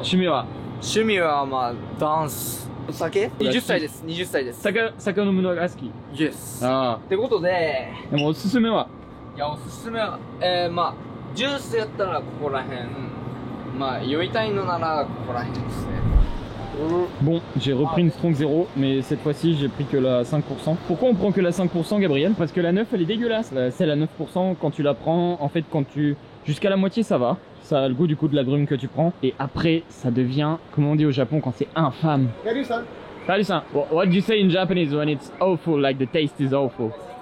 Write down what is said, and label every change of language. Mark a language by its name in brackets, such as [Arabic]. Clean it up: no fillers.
[Japanese] 趣味はまあダンス。お酒 ?20 歳です。20歳です。酒を飲むのが好き。 [English] Yes。あ [Japanese] ってことで、あ。でもおすすめは？いやおすすめはまあジュースやったらここら辺、まあ酔いたいのならここら辺ですね。 [French] Bon, j'ai repris une Strong 0, mais cette fois-ci j'ai pris que la 5%. Pourquoi on prend que la 5%, Gabriel? Parce que la 9 elle est dégueulasse. Celle à 9%, quand tu la prends, en fait quand tu... Jusqu'à la moitié ça va. Ça a le goût du coup de la brume que tu prends. Et après ça devient, comme on dit au Japon, quand c'est infâme. Salut-san. [English] What do you say in Japanese when it's awful, like the taste is awful?